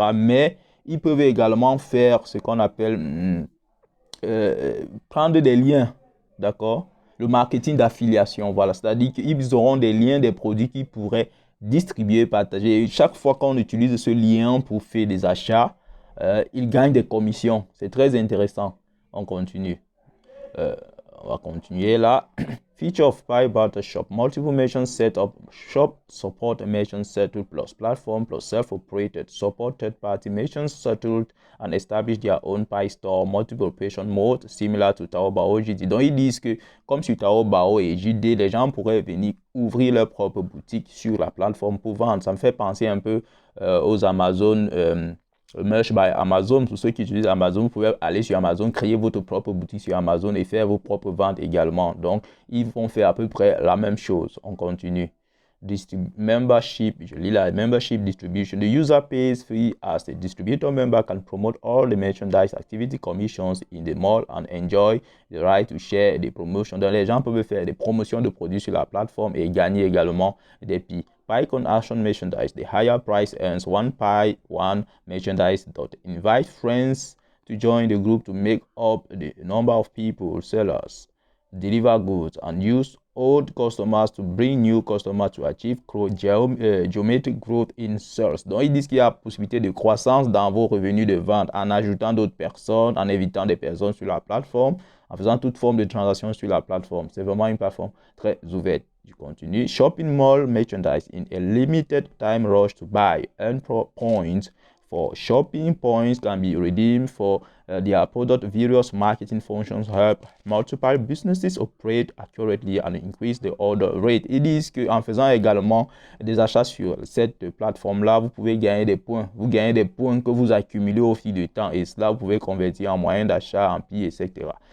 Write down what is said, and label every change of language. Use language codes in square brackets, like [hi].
[fr] Mais ils peuvent également faire ce qu'on appelle prendre des liens, d'accord? Le marketing d'affiliation, voilà. C'est-à-dire qu'ils auront des liens des produits qu'ils pourraient distribuer, partager. Et chaque fois qu'on utilise ce lien pour faire des achats, ils gagnent des commissions. C'est très intéressant. On continue. Euh, on va continuer là. [en] Feature of Pi Barter Shop. Multiple merchant setup shop support merchant settled plus platform plus self-operated. Support third-party merchants settled and establish their own Pi store. Multiple operation mode similar to Taobao JD. [fr] Donc ils disent que comme sur Taobao et JD, les gens pourraient venir ouvrir leur propre boutique sur la plateforme pour vendre. Ça me fait penser un peu aux Amazon. Merch by Amazon. Pour ceux qui utilisent Amazon, vous pouvez aller sur Amazon, créer votre propre boutique sur Amazon et faire vos propres ventes également. Donc, ils vont faire à peu près la même chose. On continue. membership, je lis la membership distribution. [en] The user pays fee as a distributor member can promote all the merchandise activity commissions in the mall and enjoy the right to share [fr] des promotions. Donc, les gens peuvent faire des promotions de produits sur la plateforme et gagner également des prix. [en] PyCon Action Merchandise, the higher price earns one merchandise dot. Invite friends to join the group to make up the number of people, sellers, deliver goods, and use old customers to bring new customers to achieve geometric growth in sales. [fr] Donc, ils disent qu'il y a possibilité de croissance dans vos revenus de vente en ajoutant d'autres personnes, en évitant des personnes sur la plateforme, en faisant toute forme de transaction sur la plateforme. C'est vraiment une plateforme très ouverte. Je continue. [en] Shopping mall merchandise in a limited time rush to buy. Earn points for shopping. Points can be redeemed for their product. Various marketing functions help multiple businesses operate accurately and increase the order rate. [fr] Ils disent qu'en faisant également des achats sur cette plateforme-là, vous pouvez gagner des points. Vous gagnez des points que vous accumulez au fil du temps et cela, vous pouvez convertir en moyen d'achat, en prix, etc.